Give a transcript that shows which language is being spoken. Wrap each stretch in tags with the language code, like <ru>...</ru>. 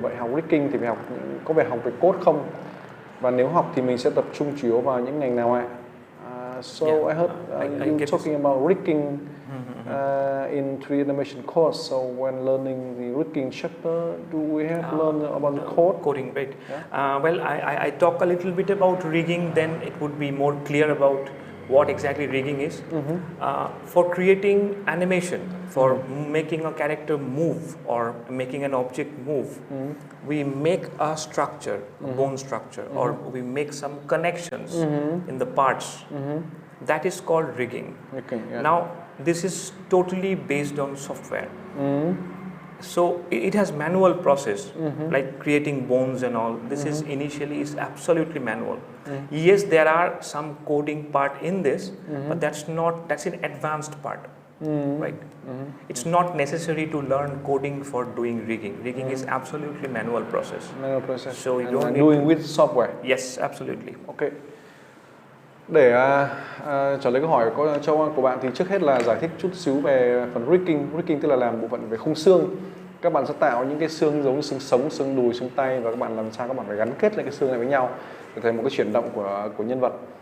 <vi>Vậy học rigging thì có phải học về code không? Và nếu học thì mình sẽ tập trung chủ yếu vào những ngành nào ạ?</vi> <en>So I heard you talking about rigging in 3D animation course. So when learning the rigging chapter, do we have learn about the code? Coding, right? Yeah. Well, I talk a little bit about rigging, then it would be more clear about what exactly rigging is. For creating animation, for making a character move or making an object move, we make a structure, a bone structure, or we make some connections in the parts. That is called rigging. Now, this is totally based on software. So it has manual process, like creating bones and all. This is initially is absolutely manual. Yes, there are some coding part in this, but that's an advanced part, right? It's not necessary to learn coding for doing rigging. Rigging is absolutely manual process. Manual process. So you don't doing with software. Yes, absolutely. Okay.</en> <vi>Để trả lời câu hỏi của bạn thì trước hết là giải thích chút xíu về phần rigging. Rigging tức là làm bộ phận về khung xương. Các bạn sẽ tạo những cái xương giống như xương sống, xương đùi, xương tay, và các bạn làm sao các bạn phải gắn kết lại cái xương này với nhau để thành một cái chuyển động của nhân vật.</vi>